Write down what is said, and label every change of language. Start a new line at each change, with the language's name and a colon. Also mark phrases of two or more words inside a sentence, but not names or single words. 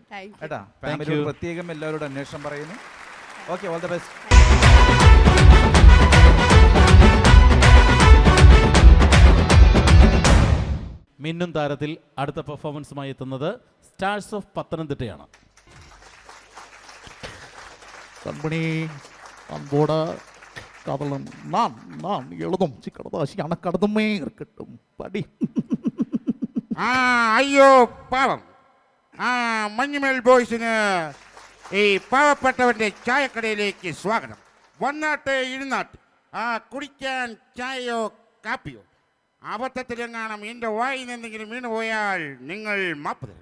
English: Thank you.
Malayalam: കേട്ടാ. ഫാമിലിയോട് പ്രത്യേകം എല്ലാവരോടും അന്വേഷണം പറയുന്നു.
English: okay, all the best.
Malayalam: മിന്നും താരത്തിൽ അടുത്ത പെർഫോമൻസുമായി എത്തുന്നത് സ്റ്റാർസ് ഓഫ് പത്തനംതിട്ടയാണ്.
Tamil: கண்மணி அன்போட காதலன் நான் எழுதும் சிக்கடதாசி அணக்கடதுமே இருக்கட்டும் படி.
Malayalam: അയ്യോ പാവം മഞ്ഞുമേൽ ബോയ്സിന് ഈ പാവപ്പെട്ടവന്റെ ചായക്കടയിലേക്ക് സ്വാഗതം. വന്നാട്ട് ഇരുന്നാട്ട് കുടിക്കാൻ ചായയോ കാപ്പിയോ അബദ്ധത്തിലെങ്ങാനും എൻ്റെ വായിൽ നിന്നെങ്കിലും വീണു പോയാൽ നിങ്ങൾ മാപ്പ് തരണം.